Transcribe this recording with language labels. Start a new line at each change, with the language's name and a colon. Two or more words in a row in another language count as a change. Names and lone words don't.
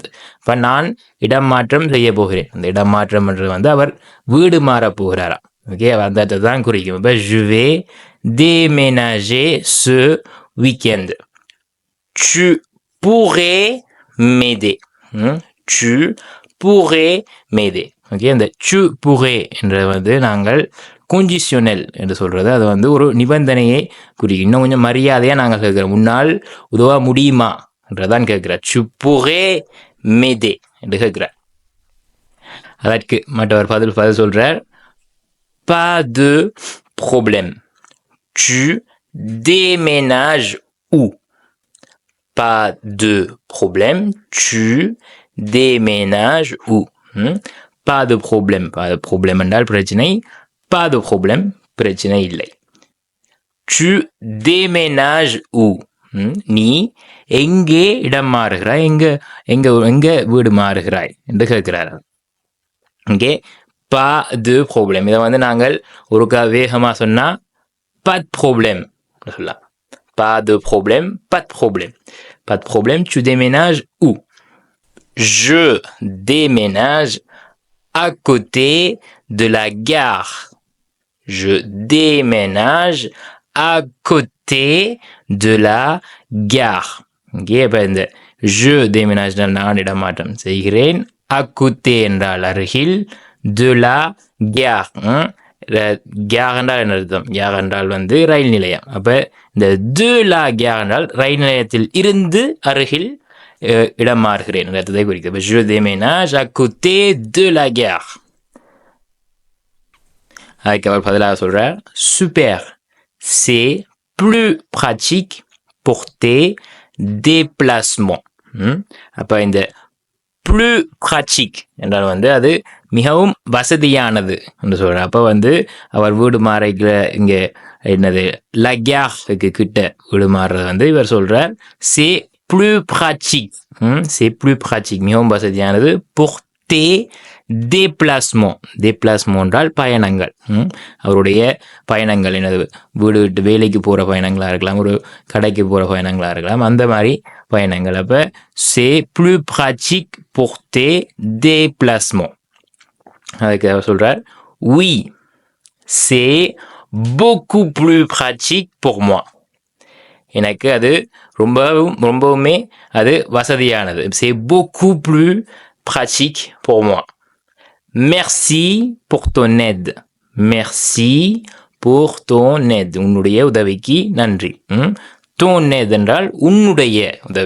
Tamil: இப்போ நான் இடம் மாற்றம் செய்ய போகிறேன். அந்த இடம் மாற்றம் என்றது வந்து அவர் வீடு மாற போகிறாராம். ஓகே, அந்த அர்த்தத்தை தான் குறிக்கும். இப்போ
French: je vais déménager ce week-end. tu pourrais m'aider. tu pourrais m'aider.
Tamil: ஓகே, அந்த
French: tu pourrais
Tamil: என்றது வந்து நாங்கள் conditional என்று சொல்றது. அது வந்து ஒரு நிபந்தனையை குறிக்கும். இன்னும் கொஞ்சம் மரியாதையாக நாங்கள் கேட்கிறோம். முன்னால் உதவ முடியுமா என்றதான் கேட்கிறார்.
French: tu pourrais m'aider
Tamil: என்று கேட்கிறார். அதற்கு மற்றவர் பதில் சொல்றார்,
French: pas de problème. tu déménages où? pas de problème. tu déménages où? pas de problème. pas de problème
Tamil: என்றால் பிரச்சனை.
French: pas de problème,
Tamil: பிரச்சனை இல்லை.
French: tu déménages où?
Tamil: நீ எங்கே இடம் மாறுகிறாய், எங்க வீடு மாறுகிறாய் என்று கேட்கிறார்.
French: இங்கே pas de problème,
Tamil: இதை வந்து நாங்கள் ஒருக்கா வேகமா சொன்னா
French: pas de problème
Tamil: சொல்லலாம்.
French: pas de problème, pas de problème. pas de problème, tu déménages où? je déménage à côté de la gare. je déménage à côté de la gare.
Tamil: இங்கே இப்போ இந்த
French: je déménage
Tamil: நான் இடமாற்றம் செய்கிறேன்.
French: à côté
Tamil: என்றால் அருகில்,
French: de la gare.
Tamil: gare என்றால் என்ன அர்த்தம்? gare என்றால் வந்து ரயில் நிலையம். அப்போ இந்த
French: de la gare
Tamil: என்றால் ரயில் நிலையத்தில் இருந்து அருகில் இடம் மாறுகிறேன் அர்த்தத்தை குறிக்கிறது.
French: je déménage à côté de la gare.
Tamil: அதுக்கு அவர் பதிலாக சொல்றார்,
French: super, c'est plus pratique pour tes déplacements.
Tamil: அப்போ இந்த
French: plus pratique
Tamil: என்றால் வந்து அது மிகவும் வசதியானது என்று சொல்றார். அப்போ வந்து அவர் வீடு மாறுகிற இங்கே என்னது
French: la gare
Tamil: கிட்ட வீடு மாறுறது வந்து இவர் சொல்றார்
French: c'est plus pratique. c'est plus pratique,
Tamil: மிகவும் வசதியானது.
French: pour tes déplacements.
Tamil: déplacement என்றால் பயணங்கள். அவருடைய பயணங்கள் என்னது, வீடு விட்டு வேலைக்கு போகிற பயணங்களாக இருக்கலாம், ஒரு கடைக்கு போகிற பயணங்களாக இருக்கலாம், அந்த மாதிரி பயணங்கள்.
French: அப்போ c'est plus pratique pour tes déplacements.
Tamil: அதுக்கு அவர் சொல்றார்,
French: oui, c'est beaucoup plus pratique pour moi.
Tamil: எனக்கு அது ரொம்பவுமே அது வசதியானது.
French: c'est beaucoup plus pratique pour moi. merci pour ton aide. merci pour ton aide.
Tamil: உன்னுடைய உதவிக்கு நன்றி.
French: ton aide
Tamil: என்றால் உன்னுடைய உதவி.